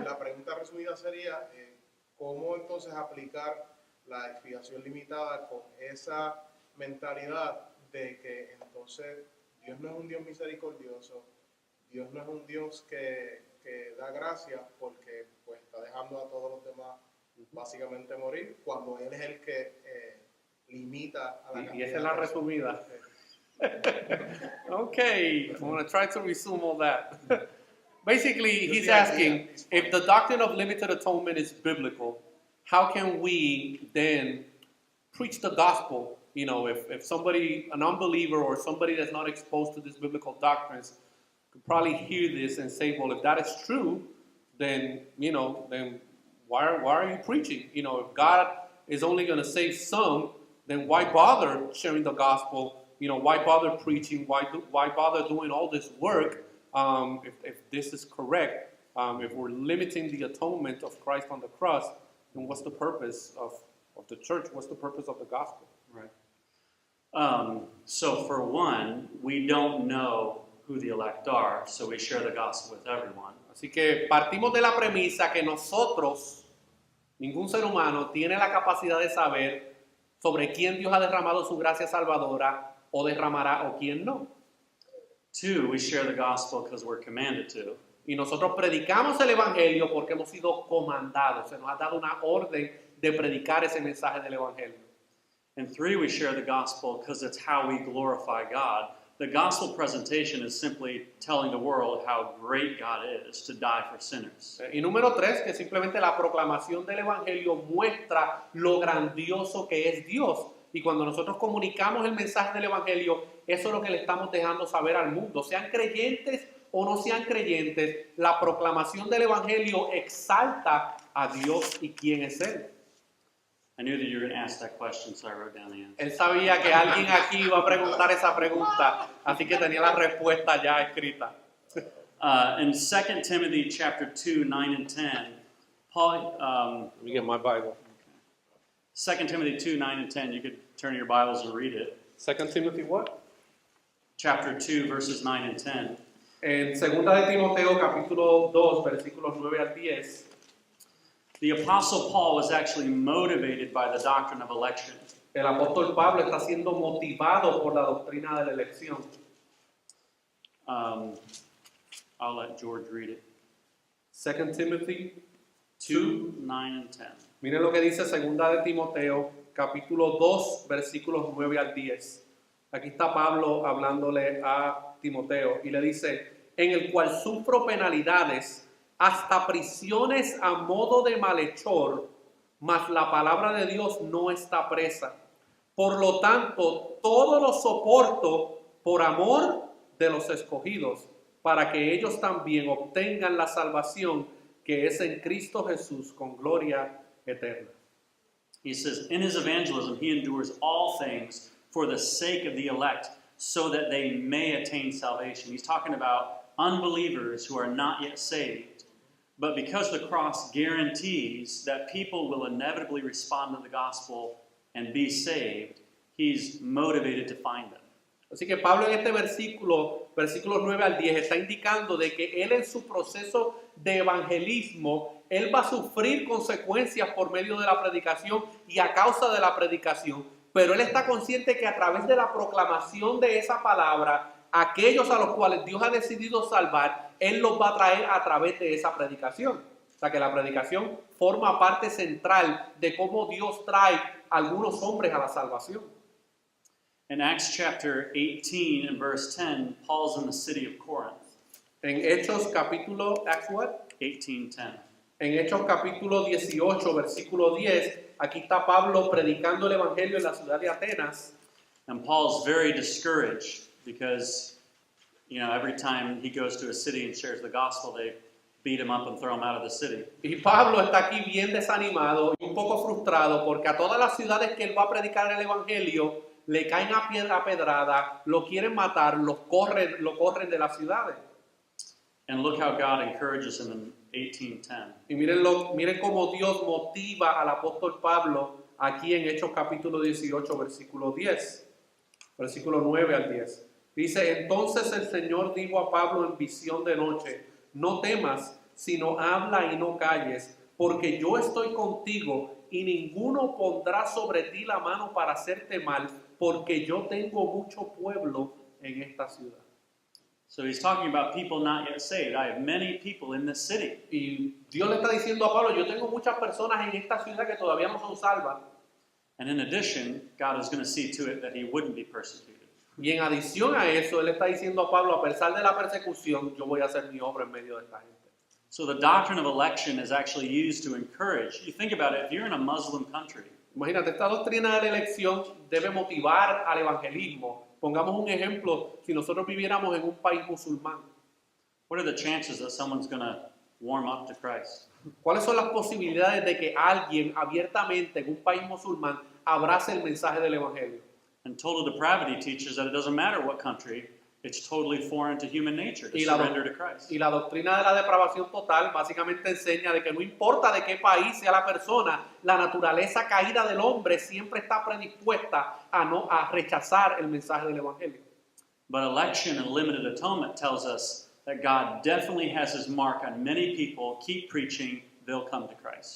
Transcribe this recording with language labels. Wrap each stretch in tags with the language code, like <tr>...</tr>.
<es>La pregunta resumida sería, ¿cómo entonces aplicar la expiación limitada con esa mentalidad de que entonces Dios no es un Dios misericordioso, Dios no es un Dios que da gracia porque pues está dejando a todos los demás básicamente morir, cuando Él es el que limita a la cantidad? Y esa es la resumida.</es> <en>Okay, I'm going to try to resume all that. Basically, he's asking, if the doctrine of limited atonement is biblical, how can we then preach the gospel? You know, if somebody, an unbeliever or somebody that's not exposed to these biblical doctrines could probably hear this and say, well, if that is true, then, then why are you preaching? You know, if God is only going to save some, then why bother sharing the gospel? You know, why bother preaching? Why bother doing all this work if this is correct? If we're limiting the atonement of Christ on the cross, then what's the purpose of the church? What's the purpose of the gospel? Right. So for one, we don't know who the elect are, so we share the gospel with everyone.</en> <es>Así que partimos de la premisa que nosotros, ningún ser humano, tiene la capacidad de saber sobre quién Dios ha derramado su gracia salvadora o derramará o quién no.</es> <en>Two, we share the gospel because we're commanded to.</en> <es>Y nosotros predicamos el evangelio porque hemos sido comandados. Se nos ha dado una orden de predicar ese mensaje del evangelio.</es> <en>And three, we share the gospel because it's how we glorify God. The gospel presentation is simply telling the world how great God is to die for sinners.</en> <es>Y número 3, que simplemente la proclamación del evangelio muestra lo grandioso que es Dios. Y cuando nosotros comunicamos el mensaje del evangelio, eso es lo que le estamos dejando saber al mundo. Sean creyentes o no sean creyentes, la proclamación del evangelio exalta a Dios y quién es Él.</es> <en>I knew that you were going to ask that question, so I wrote down the answer.</en> <es>Él sabía que alguien aquí iba a preguntar esa pregunta, así que tenía la respuesta ya escrita.</es> <en>In 2 Timothy chapter 2, 9 and 10, Paul, Let me get my Bible. 2 Timothy 2, 9 and 10, you could turn to your Bibles and read it. 2 Timothy what? Chapter 2, verses 9 and 10.</en> <es>En 2 de Timoteo capítulo 2, versículos 9 al 10,</es> <en>The Apostle Paul was actually motivated by the doctrine of election.</en> <es>el apóstol Pablo está siendo motivado por la doctrina de la elección.</es> <en>I'll let George read it. 2 Timothy 2, 9 and 10.</en> <es>Miren lo que dice 2 de Timoteo, capítulo 2, versículos 9 al 10. Aquí está Pablo hablándole a Timoteo y le dice, en el cual sufro penalidades, hasta prisiones a modo de malhechor, mas la palabra de Dios no está presa. Por lo tanto, todo lo soporto por amor de los escogidos, para que ellos también obtengan la salvación que es en Cristo Jesús con gloria eterna.</es> <en>He says, in his evangelism, he endures all things for the sake of the elect, so that they may attain salvation. He's talking about unbelievers who are not yet saved. But because the cross guarantees that people will inevitably respond to the gospel and be saved, he's motivated to find them.</en> <es>Así que Pablo en este versículos 9 al 10, está indicando de que él en su proceso de evangelismo, él va a sufrir consecuencias por medio de la predicación y a causa de la predicación, pero él está consciente que a través de la proclamación de esa palabra, aquellos a los cuales Dios ha decidido salvar, él los va a traer a través de esa predicación. O sea que la predicación forma parte central de cómo Dios trae a algunos hombres a la salvación.</es> <en>In Acts chapter 18 and verse 10, Paul's in the city of Corinth.</en> <es>En Hechos capítulo,</es> <en>Acts what? 18:10.</en> <es>En Hechos capítulo 18, versículo 10, aquí está Pablo predicando el evangelio en la ciudad de Atenas.</es> <en>And Paul's very discouraged because, every time he goes to a city and shares the gospel, they beat him up and throw him out of the city.</en> <es>Y Pablo está aquí bien desanimado y un poco frustrado porque a todas las ciudades que él va a predicar el evangelio le caen a piedra pedrada, lo quieren matar, lo corren de las ciudades.</es> <en>And look how God encourages him in 18:10.</en> <es>Y miren cómo Dios motiva al apóstol Pablo aquí en Hechos capítulo 18, versículo 10, versículo 9 al 10. Dice, entonces el Señor dijo a Pablo en visión de noche, no temas, sino habla y no calles, porque yo estoy contigo y ninguno pondrá sobre ti la mano para hacerte mal, porque yo tengo mucho pueblo en esta ciudad.</es> <en>So he's talking about people not yet saved. I have many people in this city.</en> <es>Y Dios le está diciendo a Pablo, yo tengo muchas personas en esta ciudad que todavía no son salvas.</es> <en>And in addition, God is going to see to it that he wouldn't be persecuted.</en> <es>Y en adición a eso, él está diciendo a Pablo, a pesar de la persecución, yo voy a hacer mi obra en medio de esta gente.</es> <en>So the doctrine of election is actually used to encourage. You think about it, if you're in a Muslim country,</en> <es>Imagínate, esta doctrina de la elección debe motivar al evangelismo. Pongamos un ejemplo, si nosotros viviéramos en un país musulmán,</es> <en>what are the chances that someone's going to warm up to Christ?</en> <es>¿cuáles son las posibilidades de que alguien abiertamente en un país musulmán abrace el mensaje del evangelio?</es> <en>And total depravity teaches that it doesn't matter what country, it's totally foreign to human nature to</en> <es>Y</es> <en>surrender to Christ.</en> <es>y la doctrina de la depravación total básicamente enseña de que no importa de qué país sea la persona, la naturaleza caída del hombre siempre está predispuesta a rechazar el mensaje del evangelio.</es> <en>But election and limited atonement tells us that God definitely has his mark on many people. Keep preaching, they'll come to Christ.</en>